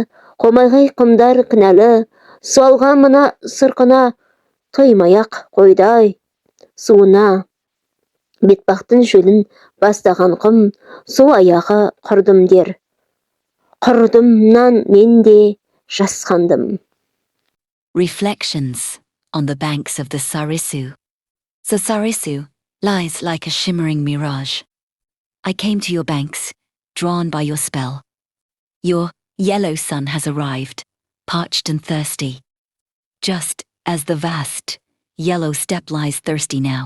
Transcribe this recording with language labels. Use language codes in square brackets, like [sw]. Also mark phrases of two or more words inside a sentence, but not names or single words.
[kk] Қомайғай құмдар кінәлі, суалған мына сырқына. Тоймаяқ қойдай суына, бетпақтың шөлін бастаған құм. Су аяғы құрдым дер, құрдымнан мен де жасқандым. [en] Reflections on the banks of the Sarisu. The Sarisu lies like a shimmering mirage. I came to your banks, drawn by your spell. Your yellow sun has arrived, parched and thirsty, just as the vast yellow steppe lies thirsty now.